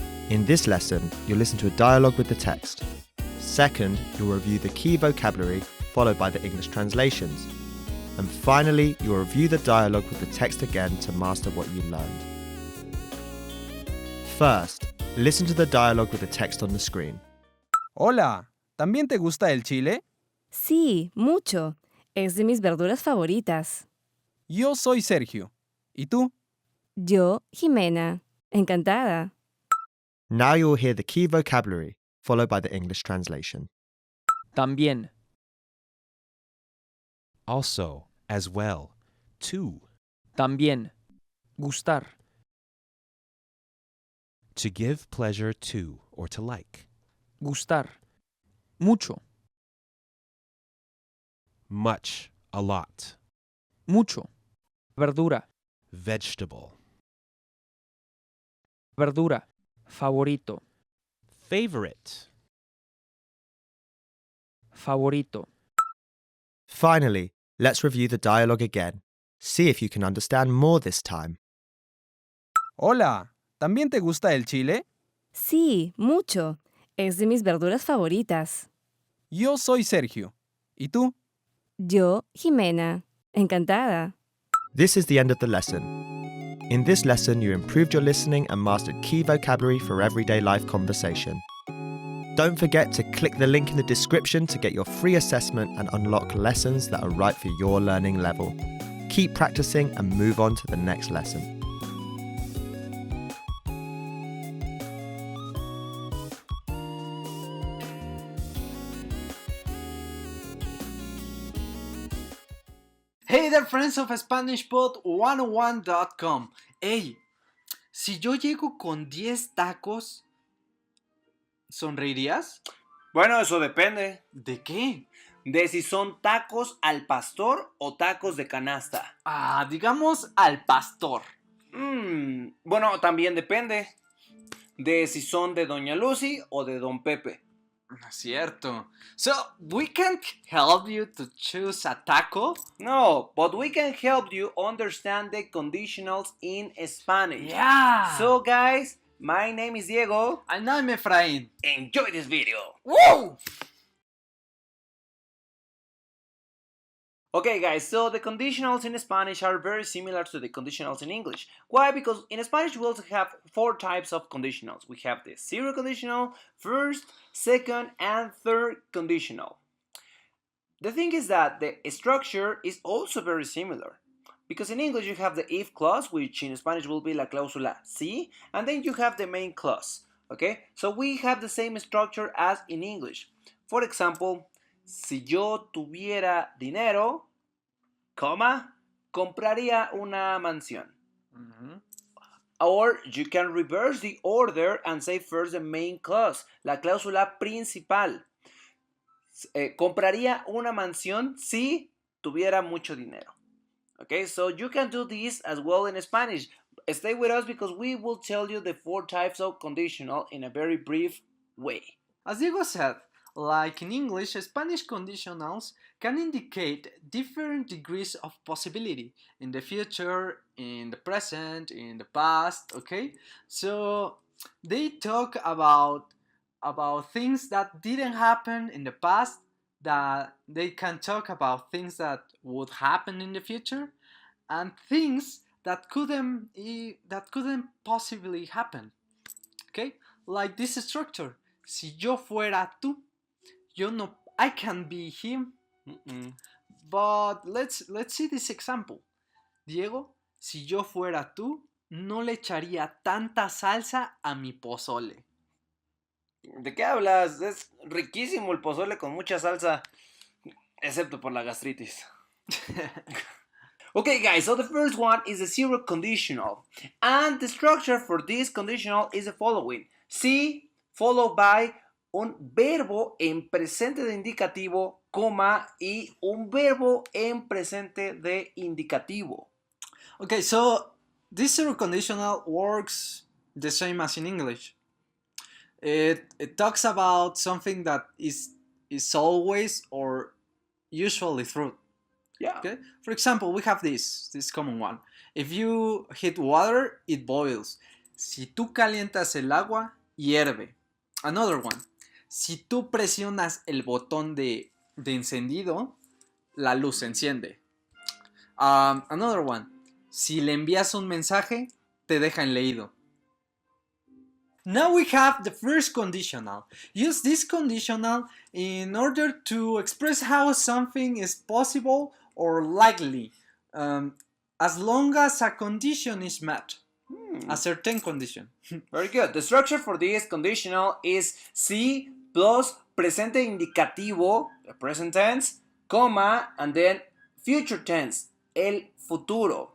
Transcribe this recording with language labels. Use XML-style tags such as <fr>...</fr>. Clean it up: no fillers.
<en>In this lesson, you'll listen to a dialogue with the text. Second, you'll review the key vocabulary, followed by the English translations. And finally, you'll review the dialogue with the text again to master what you learned. First, listen to the dialogue with the text on the screen.</en> <es>Hola. ¿También te gusta el chile? Sí, mucho. Es de mis verduras favoritas. Yo soy Sergio. ¿Y tú? Yo, Jimena. Encantada.</es> <en>Now you'll hear the key vocabulary, followed by the English translation.</en> <es>También.</es> <en>Also. As well. To.</en> <es>También. Gustar.</es> <en>To give pleasure to or to like.</en> <es>Gustar. Mucho.</es> <en>Much. A lot.</en> <es>Mucho. Verdura.</es> <en>Vegetable.</en> <es>Verdura. Favorito.</es> <en>Favorite.</en> <es>Favorito.</es> <en>Finally, let's review the dialogue again. See if you can understand more this time.</en> <es>Hola, ¿también te gusta el chile? Sí, mucho. Es de mis verduras favoritas. Yo soy Sergio. ¿Y tú? Yo, Jimena. Encantada.</es> <en>This is the end of the lesson. In this lesson, you improved your listening and mastered key vocabulary for everyday life conversation. Don't forget to click the link in the description to get your free assessment and unlock lessons that are right for your learning level. Keep practicing and move on to the next lesson. Hey there, friends of SpanishPod101.com.</en> <es>Hey, si yo llego con 10 tacos, ¿sonreirías? Bueno, eso depende ¿De qué? de si son tacos al pastor o tacos de canasta. Digamos al pastor. Bueno, también depende de si son de Doña Lucy o de Don Pepe. Cierto.</es> <en>So, we can't help you to choose a taco? No, but we can help you understand the conditionals in Spanish. Yeah. So guys, my name is Diego. And I'm Efraín. Enjoy this video. Woo! Okay guys, so the conditionals in Spanish are very similar to the conditionals in English. Why? Because in Spanish we also have 4 types of conditionals. We have the zero conditional, first, second, and third conditional. The thing is that the structure is also very similar. Because in English you have the if clause, which in Spanish will be la cláusula si, and then you have the main clause. Okay? So we have the same structure as in English.</en> <es>For example, si yo tuviera dinero, coma, compraría una mansión.</es> <en>Or you can reverse the order and say first the main clause, la cláusula principal.</en> <es>Compraría una mansión si tuviera mucho dinero.</es> <en>Okay, so you can do this as well in Spanish. Stay with us because we will tell you the 4 types of conditional in a very brief way. As Diego said, like in English, Spanish conditionals can indicate different degrees of possibility in the future, in the present, in the past, okay? So they talk about things that didn't happen in the past, that they can talk about things that would happen in the future, and things that couldn't possibly happen, okay? Like this structure, si yo fuera tú, I can be him. But let's see this example.</en> <es>Diego, si yo fuera tú, no le echaría tanta salsa a mi pozole. ¿De qué hablas? Es riquísimo el pozole con mucha salsa, excepto por la gastritis.</es> <en>Okay guys, so the first one is the zero conditional. And the structure for this conditional is the following.</en> <es>Si followed by un verbo en presente de indicativo, coma, y un verbo en presente de indicativo.</es> <en>Okay, so this zero conditional works the same as in English. It talks about something that is always or usually true. Yeah. Okay. For example, we have this common one. If you heat water, it boils.</en> <es>Si tú calientas el agua, hierve. Another one. Si tú presionas el botón de encendido, la luz se enciende. Another one. Si le envías un mensaje, te deja en leído.</es> <en>Now we have the first conditional. Use this conditional in order to express how something is possible or likely, as long as a condition is met. A certain condition. Very good. The structure for this conditional is si plus presente indicativo, the present tense, comma, and then future tense, el futuro.</en>